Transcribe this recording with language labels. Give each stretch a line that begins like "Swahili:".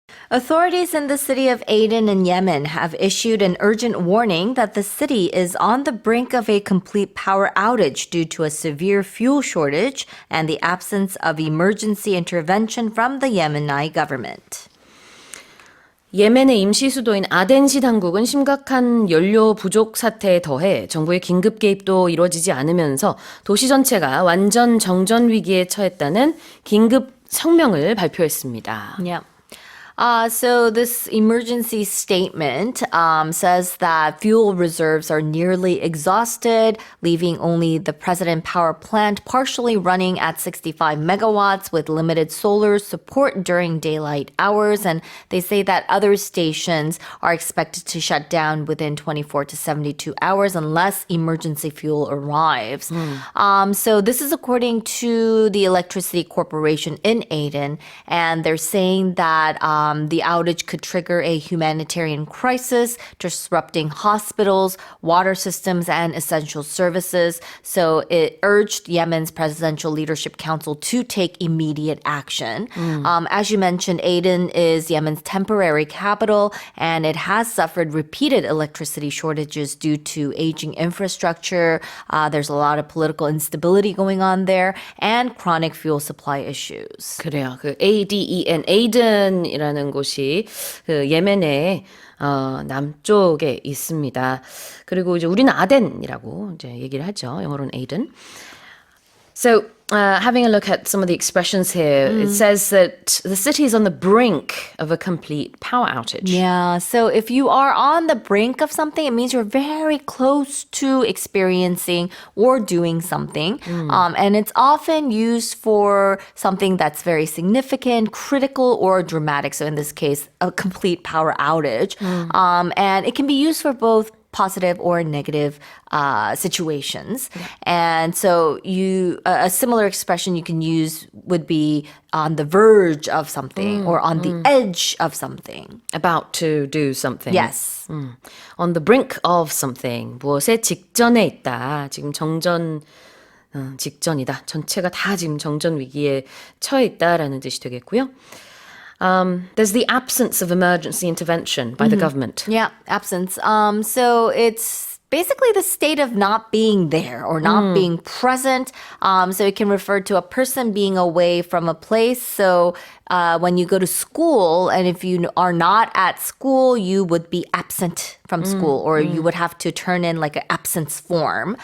English: Authorities in the city of Aden in Yemen have issued an urgent warning that the city is on the brink of a complete power outage due to a severe fuel shortage and the absence of emergency intervention from the Yemeni government.
Korean: 예멘의 임시 수도인 아덴시 당국은 심각한 연료 부족 사태에 더해 정부의 긴급 개입도 이루어지지 않으면서 도시 전체가 완전 정전 위기에 처했다는 긴급 성명을 발표했습니다.
English: Yeah. So this emergency statement says that fuel reserves are nearly exhausted, leaving only the President Power Plant partially running at 65 megawatts with limited solar support during daylight hours. And they say that other stations are expected to shut down within 24 to 72 hours unless emergency fuel arrives. So this is according to the Electricity Corporation in Aden, and they're saying that the outage could trigger a humanitarian crisis, disrupting hospitals, water systems, and essential services. So it urged Yemen's Presidential Leadership Council to take immediate action. As you mentioned, Aden is Yemen's temporary capital, and it has suffered repeated electricity shortages due to aging infrastructure. There's a lot of political instability going on there, and chronic fuel supply issues.
Korean: 그래요. 그 ADEN, 에이든이라는 곳이 그 예멘의 남쪽에 있습니다. 그리고 이제 우리는 아덴이라고 이제 얘기를 하죠. 영어로는 에이든.
English: So, having a look at some of the expressions here, it says that the city is on the brink of a complete power outage. Yeah, so if you are on the brink of something, it means you're very close to experiencing or doing something. And it's often used for something that's very significant, critical, or dramatic. So in this case, a complete power outage. And it can be used for both positive or negative situations. And so a similar expression you can use would be on the verge of something or on the edge of something. About to do something. Yes. On the brink of something.
Korean: 무엇의 직전에 있다. 지금 정전 직전이다. 전체가 다 지금 정전 위기에 처해 있다라는 뜻이 되겠고요.
English: There's the absence of emergency intervention by the government. Yeah, absence. So it's basically the state of not being there or not being present. So it can refer to a person being away from a place. So when you go to school, and if you are not at school, you would be absent from school, or you would have to turn in like an absence form.